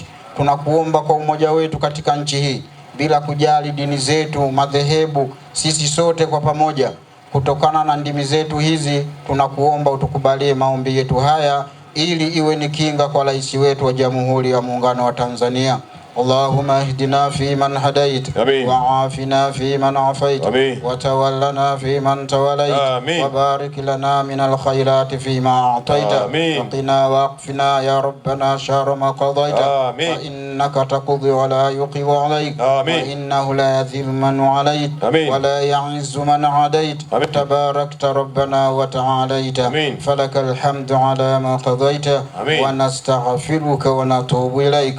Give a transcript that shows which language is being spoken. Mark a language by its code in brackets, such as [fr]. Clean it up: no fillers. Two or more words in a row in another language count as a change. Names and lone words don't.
[sw] Tunakuomba kwa umoja wetu katika nchi hii, bila kujali dini zetu, madhehebu, sisi sote kwa pamoja, kutokana na ndimi zetu hizi, tunakuomba utukubalie maombi yetu haya ili iwe ni kinga kwa rais wetu wa Jamhuri ya Muungano wa Tanzania. [ar] اللهم اهدنا فيمن هديت وعافنا فيمن عافيت وتولنا فيمن توليت وبارك لنا من الخيرات فيما أعطيت وقنا واقفنا يا ربنا شر ما قضيت فإنك تقضي ولا يقضى عليك وإنه لا يذل من عليت ولا يعز من عاديت تباركت ربنا وتعاليت فلك الحمد على ما قضيت ونستغفرك ونتوب إليك.